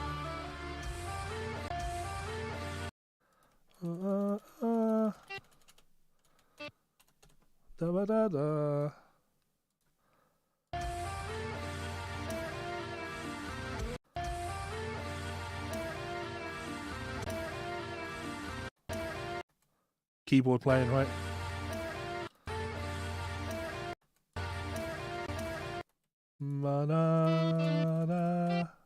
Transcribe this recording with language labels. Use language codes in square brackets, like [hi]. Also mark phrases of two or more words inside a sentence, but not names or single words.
[en] Da da da da. Keyboard playing, right? Ma-na-na.